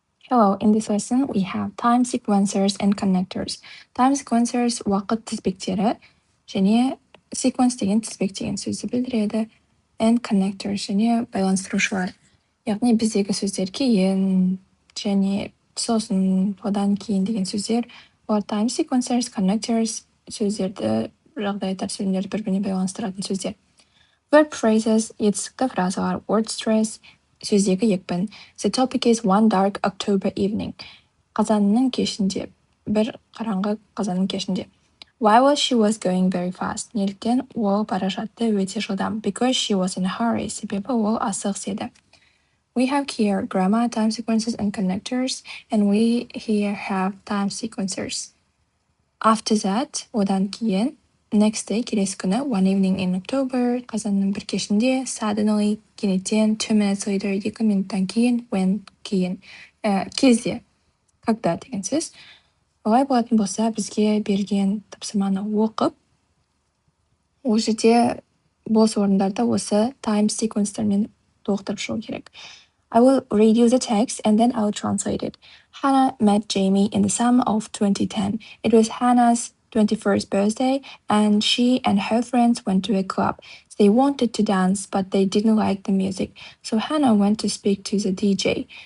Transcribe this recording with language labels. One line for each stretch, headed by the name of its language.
English: Hello, in this lesson we have time sequencers and connectors.
Kazakh: Time sequencers уақыт тізбектері және sequence деген тізбек деген сөзді білдіреді.
English: And connectors
Kazakh: және байланыстырушылар. Яғни біздегі сөздер кейін және сосын одан кейін деген сөздер. Олар time sequencers, connectors сөздерді жағдаяттар сөздерді бір-біріне байланыстыратын сөздер. Verb phrases етістікті фразалар, word stress сөздегі екпін.
English: The topic is one dark October evening.
Kazakh: Қазанның кешінде, бір қараңғы қазанның кешінде.
English: Why was she was going very fast?
Kazakh: Неліктен ол бара жатты өте жылдам?
English: Because she was in a hurry.
Kazakh: Себебі ол асығыс еді.
English: We have here grammar, time sequences, and connectors, and we here have time sequencers. After that,
Kazakh: одан кейін,
English: next day,
Kazakh: келесі күні,
English: one evening in October,
Kazakh: қазанның бір кешінде,
English: suddenly,
Kazakh: кенеттен,
English: 2 minutes later,
Kazakh: 2 минуттан кейін,
English: when,
Kazakh: кейін, кезде,
Russian: когда
English: деген сөз.
Kazakh: Олай болатын болса, бізге берген тапсырманы оқып, ол жерде бос орындарда осы time sequencerмен толықтырып шығу керек.
English: I will read you the text and then I'll translate it. Hannah met Jamie in the summer of 2010. It was Hannah's 21st birthday and she and her friends went to a club. They wanted to dance, but they didn't like the music. So Hannah went to speak to the DJ.